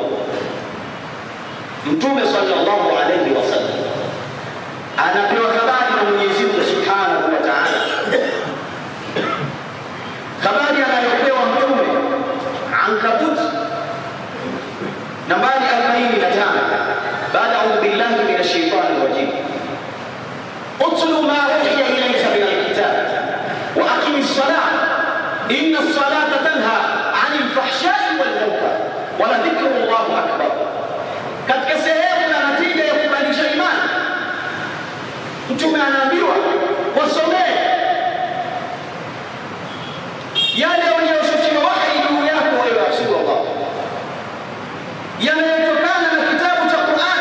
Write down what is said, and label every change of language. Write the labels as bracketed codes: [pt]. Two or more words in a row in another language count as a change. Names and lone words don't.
[sw] Mtume sallallahu alayhi wasallam anapewa habari na Mwenyezi Mungu [ar] سبحانه وتعالى, [sw] habari anayopewa Mtume Ankabut nambari 45 baada [ar] أعوذ بالله من الشيطان الرجيم اتل ما أوحي إليك من الكتاب وأقم الصلاة إن الصلاة تنهى عن الفحشاء والمنكر ولذكر الله أكبر. [sw] Katika sehemu na natija ya kubadilisha imani, Mtume anaambiwa wasomee yale yaliyoshushwa wahi juu yako ewe Rasulullah, yanayotokana na kitabu cha Qur'an.